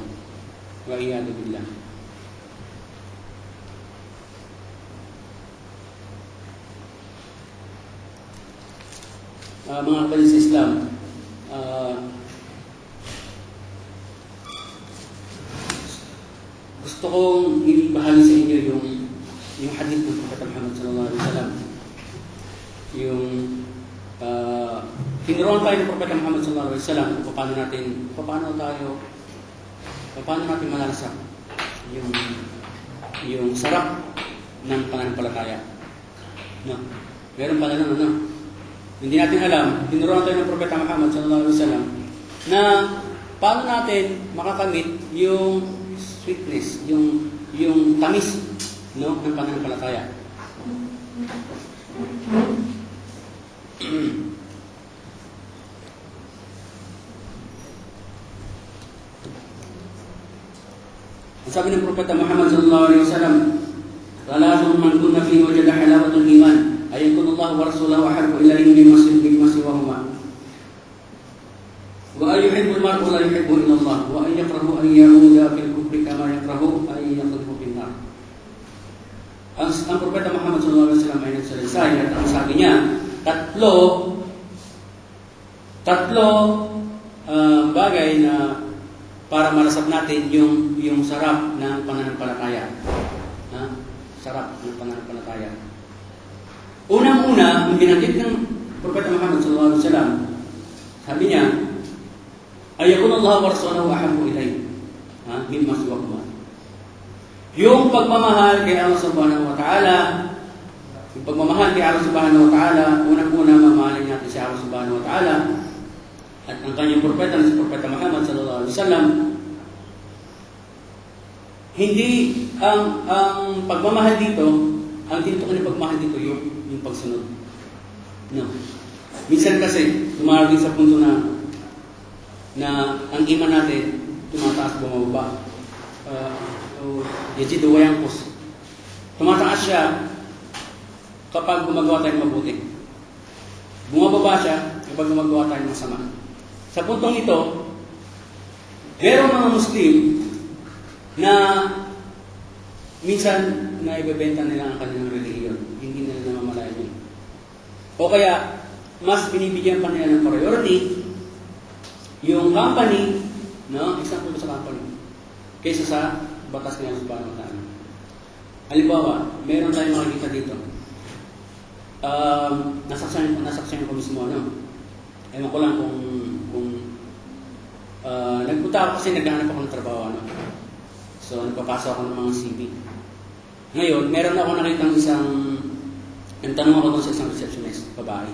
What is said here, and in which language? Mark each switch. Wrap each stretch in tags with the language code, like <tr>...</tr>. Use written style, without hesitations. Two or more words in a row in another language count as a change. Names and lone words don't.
<ar>والعياذ بالله.</ar> <tl>Mga kapatid sa Islam, gusto kong ibahagi sa inyo yung hadith ng Prophet Muhammad</tl> <ar>صلى الله عليه وسلم.</ar> <tl>Yung tinuruan tayo ng Prophet Muhammad</tl> <ar>صلى الله عليه وسلم</ar> <tl>kung paano natin malalasak yung sarap ng pananampalataya. No? Meron pala ng hindi natin alam, tinuruan tayo ng Propeta Muhammad</tl> <ar>صلى الله عليه وسلم</ar> <tl>na paano natin makakamit yung sweetness, yung tamis, no, ng pananampalataya. Ang sabi ng Propeta Muhammad</tl> <ar>صلى الله عليه وسلم, "ثلاث من كن فيه وجد حلاوة الإيمان." أن يكون الله ورسوله أحب إليه مما سواهما. وأن يحب المرء لا يحب إلا الله وأن يكره أن يعود في الكفر كما يكره أن يقذف في النار.</ar> <tl>Ang Propeta Muhammad</tl> <ar>صلى الله عليه وسلم</ar> <tl>ay nagsasalita at ang sabi niya, tatlo bagay na para malasap natin yung sarap ng pananampalataya. Sarap ng pananampalataya. Unang-una, ang binanggit ng Propeta Muhammad</tl> <ar>صلى الله عليه وسلم,</ar> <tl>sabi niya,</tl> <ar>"أن يكون الله ورسوله أحب إليه مما سواهما."</ar> <tl>Yung pagmamahal kay Allah</tl> <ar>سبحانه وتعالى,</ar> <tl>unang-una mamahalin natin si Allah</tl> <ar>سبحانه وتعالى</ar> <tl>at ang kanyang propeta na si Propeta Muhammad</tl> <ar>صلى الله عليه وسلم.</ar> <tl>Hindi ang pagmamahal dito, ang tinutukoy ng pagmamahal dito yung pagsunod. No. Minsan kasi dumarating sa punto na ang iman natin tumataas bumababa.</tl> <ar>يزيد وينقص.</ar> <tl>Tumataas siya kapag gumagawa tayo ng mabuti. Bumababa siya kapag gumagawa tayo ng masama. Sa puntong ito, merong mga Muslim na minsan na ibebenta nila ang kanilang relihiyon. Hindi nila namamalayan yun. O kaya, mas binibigyan pa nila ng priority yung company, no? Example sa company, kaysa sa batas nila sa</tl> <ar>سبحانه وتعالى.</ar> <tl>Halimbawa, meron tayong makikita dito. Nasaksyan ko mismo, ano? Ewan ko lang kung nagpunta ako kasi naghahanap ako ng trabaho, ano? So, nagpapasok ako ng mga CV. Ngayon, meron ako nakitang nagtanong ako doon sa isang receptionist, babae.</tl>